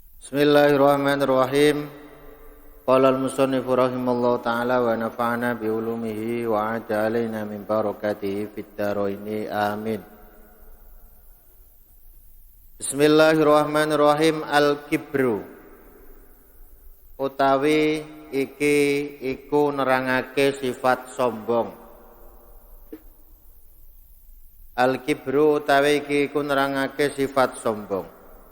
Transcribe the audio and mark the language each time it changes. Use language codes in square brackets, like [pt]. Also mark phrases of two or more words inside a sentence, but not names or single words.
[ar] بسم الله الرحمن الرحيم. قال المصنف رحمه الله تعالى ونفعنا بعلومه وأعاد علينا من بركاته في الدارين آمين. بسم الله الرحمن الرحيم. [jv] Al-kibru utawi iki iku nerangake sifat sombong. Al-kibru utawi iki iku nerangake sifat sombong.